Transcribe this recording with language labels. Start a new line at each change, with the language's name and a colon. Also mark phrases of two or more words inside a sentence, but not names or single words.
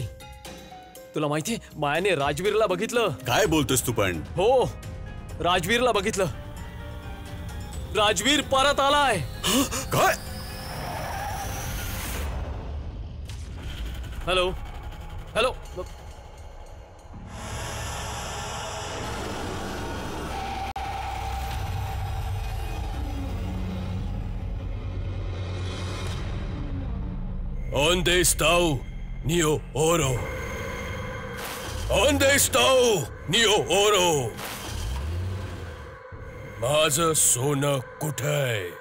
Marathi: तुला माहितीये मायाने राजवीरला बघितलं. काय बोलतोस तू पण? हो राजवीरला बघितलं. राजवीर परत आलाय. काय?
English: hello hello
Portuguese: Onde está o Neo Oro? Onde está o Neo Oro?
Marathi: माझं सोनं कुठे?